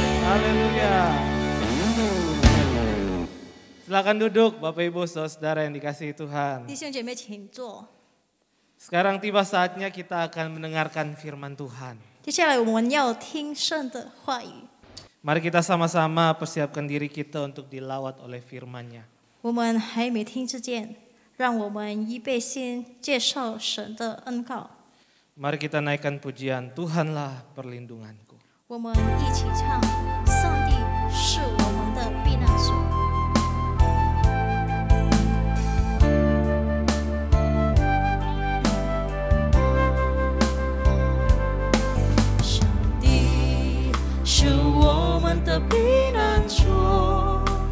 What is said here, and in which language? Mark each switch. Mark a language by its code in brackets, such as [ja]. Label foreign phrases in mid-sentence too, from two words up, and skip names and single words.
[id] Haleluya. Silakan duduk Bapak Ibu Saudara yang dikasihi Tuhan. [zh] 弟兄姐妹，请坐。 [id] Sekarang tiba saatnya kita akan mendengarkan firman Tuhan. [zh] 接下来我们要听神的话语。 [id] Mari kita sama-sama persiapkan diri kita untuk dilawat oleh firman-Nya. [zh] 我们还没听之前，让我们预备先介绍神的恩告。 [id] Mari kita naikkan pujian, Tuhanlah perlindunganku. [zh] 我们一起唱：上帝是我们的避难所。上帝是我们的避难所，